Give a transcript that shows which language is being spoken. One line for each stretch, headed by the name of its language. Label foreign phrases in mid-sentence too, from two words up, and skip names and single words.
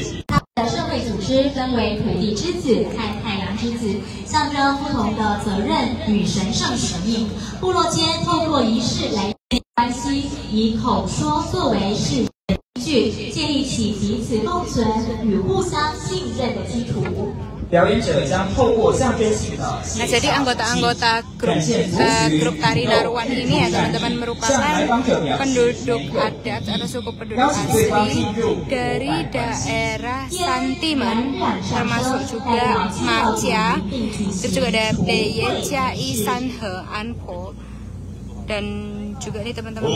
Chinese: 他们的社会组织分为土地之子和太阳之子，象征不同的责任与神圣使命。部落间透过仪式来建立关系，以口说作为是。建立起彼此共存与互相信任的基础。表演者将透过象征性的
Indonesian: Nah, jadi anggota-anggota grup tari Naruan ini ya teman-teman merupakan penduduk adat atau suku penduduk asli dari daerah Santiman, termasuk juga Macia, terus juga ada Beye, Chai, Sanhe, Anpo, dan juga ini teman-teman.